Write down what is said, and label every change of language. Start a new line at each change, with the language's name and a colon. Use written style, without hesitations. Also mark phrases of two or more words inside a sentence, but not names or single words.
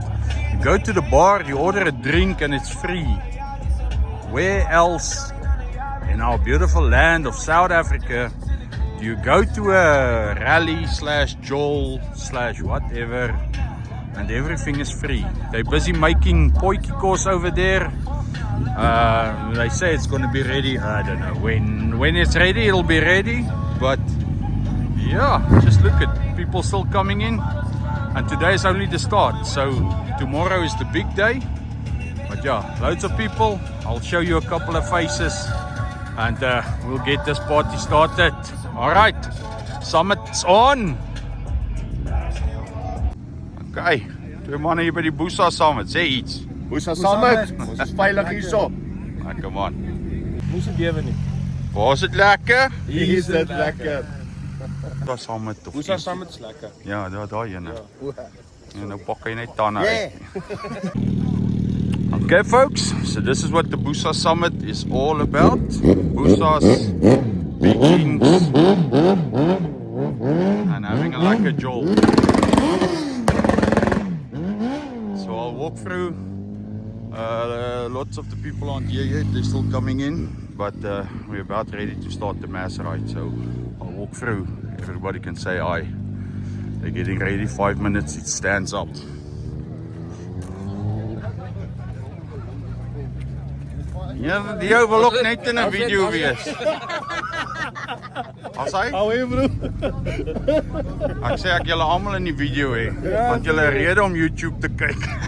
English: You go to the bar, you order a drink, and it's free. Where else in our beautiful land of South Africa do you go to a rally / jol / whatever and everything is free? They're busy making
Afrikaans: potjie kos
English: over there. They say it's going to be ready. I don't know when it's ready, it'll be ready. But yeah, just look at people still coming in, and today is only the start. So tomorrow is the big day. But yeah, loads of people. I'll show you a couple of faces, and we'll get this party started. All right, Summit's on.
Afrikaans: Okay, twee mannen hier by die Busa Summit. Sê iets. Busa Summit, ons is veilig hierso. Lekker man. Moes dit bewe nie. Waar is dit lekker? Hier is dit lekker. Busa Summit of Busa iets. Summit is lekker. Ja, daai ene. Ja, nou pak hy net tande uit.
English: Okay folks, so this is what the Busa Summit is all about. Busas, Vikings, and having a
Afrikaans: lekker jol.
English: So I'll walk through. Lots of the people aren't here yet, they're still coming in, but we're about ready to start the mass ride. So I'll walk through, everybody can say hi. They're getting ready, 5 minutes, it stands up.
Afrikaans: Ja, die ou wil ook net in 'n video wees. As hy? Hou hier bro. Ek sê ek julle almal in die video hê, want julle het rede om YouTube te kyk.